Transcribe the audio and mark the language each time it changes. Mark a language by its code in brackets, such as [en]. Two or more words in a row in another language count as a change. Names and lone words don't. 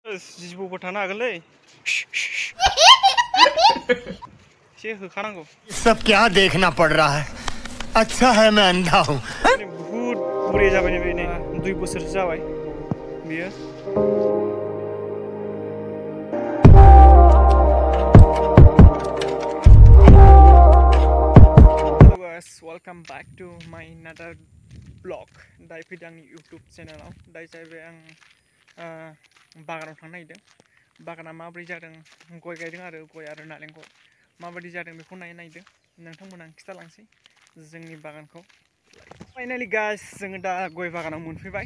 [brx] जिबौबो थानो हागोनलै एसे होखानांगौ। [hi] सब क्या देखना पड़ रहा है? अच्छा है मैं अंधा हूँ। [brx] बुहुद बुरि जाबाय नै 2 बोसोरसो जाबाय बियो। [en] Hello guys, Welcome back to my another vlog. [brx] दायो फैदों आंनि यूट्यूब चेनेलाव। दायो जाहैबाय आं बागानाव थांनो नागिरदों। बागाना माबोरै जादों, गय गायदों आरो गय आरो नालेंखर माबायदि जादों बेखौ नायनो नागिरदों। नोंथांमोना आं खिथालांसै जोंनि बागानखौ। [en] Finally guys, [brx] जोङो दा गय बागानाव मोनफैबाय।